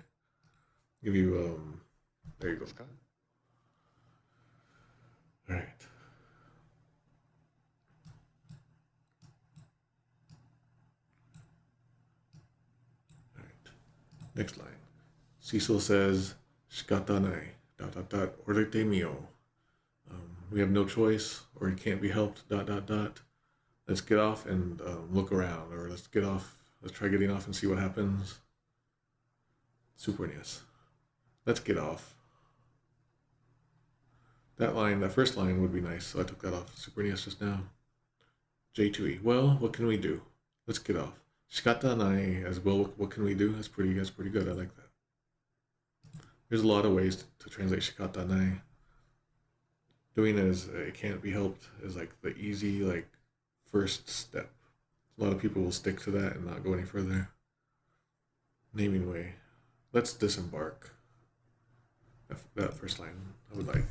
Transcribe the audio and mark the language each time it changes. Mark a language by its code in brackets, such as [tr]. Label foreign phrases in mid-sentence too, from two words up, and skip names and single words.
[en] Give you, there you go. All right. All right. Next line. Cecil says, [ja] 仕方ない, ... 降りてみよう. [en] We have no choice, or it can't be helped, ... Let's get off and look around, or let's try getting off and see what happens. Supernius. Let's get off. That first line would be nice, so I took that off. Supernius just now. J2E. Well, what can we do? Let's get off. [ja] 仕方ない [en] as well. What can we do? That's pretty good. I like that. There's a lot of ways to translate [ja] 仕方ない. [en] Doing as it can't be helped is like the easy first step. A lot of people will stick to that and not go any further. Naming Way. Let's disembark. That first line I would like.